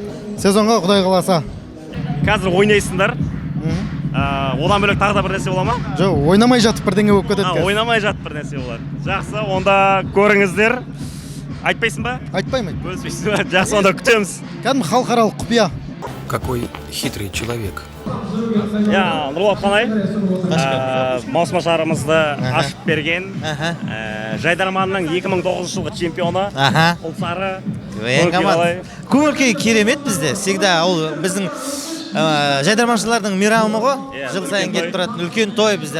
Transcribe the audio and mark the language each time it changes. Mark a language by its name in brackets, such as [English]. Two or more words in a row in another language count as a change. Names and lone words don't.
[Kazakh] Сезонға Құдай қаласа. Қазір ойнайсыңдар. Одан бөлек тағы да бір нәрсе бола ма? Жоқ, ойнамай жатып бірдеңе болып кетеді қазір. Ойнамай жатып бір нәрсе болады. Жақсы, онда көріңіздер. Айтпайсың ба? Айтпаймын. Бөліспейсің ба? Жақсы, онда күтеміз. Кәдімгі халықаралық құпия. [Russian] Какой хитрый человек. [Kazakh] Нұрболат қанай, маусымашарымызды ашып берген, жайдарманның 2009 жылғы чемпионы, ұлсары. Көңіл-күй керемет бізде, всегда ол біздің жайдарманшылардың мейрамы ғой, жыл сайын келіп тұратын үлкен той бізде.